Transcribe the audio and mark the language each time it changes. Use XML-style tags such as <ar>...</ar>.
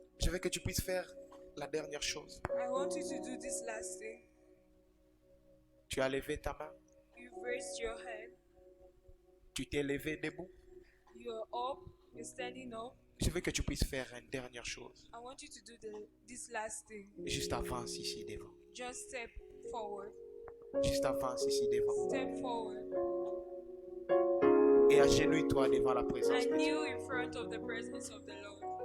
<fr>veux que tu puisses faire la dernière chose.</fr> <en>I want you to do this last thing.</en> <fr>Tu as levé ta main.</fr> <en>You've raised your hand.</en> <fr>Tu t'es levé debout.</fr> <en>You're up. You're standing up.</en> <fr>Je veux que tu puisses faire une dernière chose.</fr> <en>I want you to do this last thing.</en> <fr>Juste avance ici devant.</fr> <en>Just step forward.</en> <fr>Juste avance ici devant.</fr> <en>Step forward.</en> <fr>Et agenouille-toi devant la présence</fr> <en>And</en> <fr>de Dieu.</fr> <en>kneel in front of the presence of the Lord.</en>